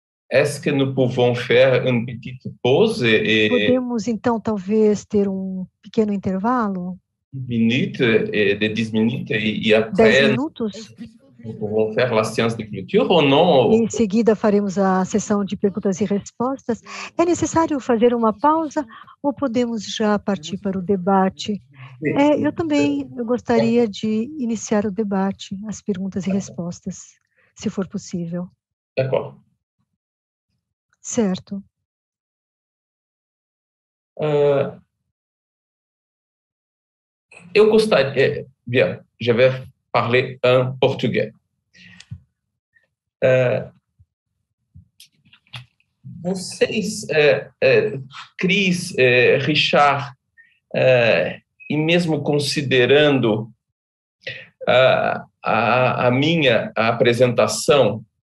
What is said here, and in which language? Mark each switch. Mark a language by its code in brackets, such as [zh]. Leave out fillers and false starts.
[fr] Est-ce que nous pouvons faire une petite pause et [pt] Podemos, então, talvez ter um pequeno intervalo? [fr] 10 minutes et après [pt] 10 minutos? [fr] nous pouvons faire la séance de clôture ou non? [pt] Em seguida, faremos a sessão de perguntas e respostas. É necessário fazer uma pausa ou podemos já partir para o debate? Eu gostaria de iniciar o debate, as perguntas e respostas, se for possível. [fr] D'accord. [pt] Certo. Eu gostaria... [fr] Bien, je vais parler en portugais. [pt] Vocês, Cris, Richard, e mesmo considerando a minha apresentação,